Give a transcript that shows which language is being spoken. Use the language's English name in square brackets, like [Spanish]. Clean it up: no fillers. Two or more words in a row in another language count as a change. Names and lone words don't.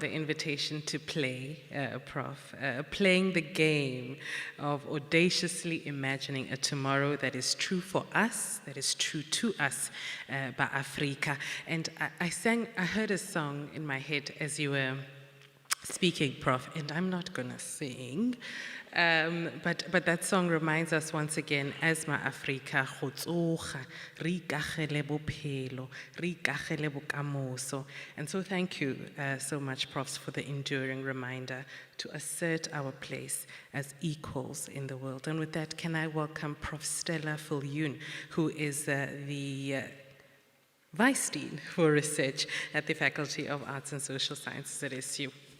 [English] the invitation to play, Prof, playing the game of audaciously imagining a tomorrow that is true for us, that is true to us, by Afrika. And I heard a song in my head as you were speaking, Prof, and I'm not gonna sing, but that song reminds us once again, as ma-Afrika, [Tswana] go tsoga, re ikagele bophelo, re ikagele bokamoso. [English] And so thank you so much, Profs, for the enduring reminder to assert our place as equals in the world. And with that, can I welcome Prof Stella Viljoen, who is the Vice Dean for Research at the Faculty of Arts and Social Sciences at SU.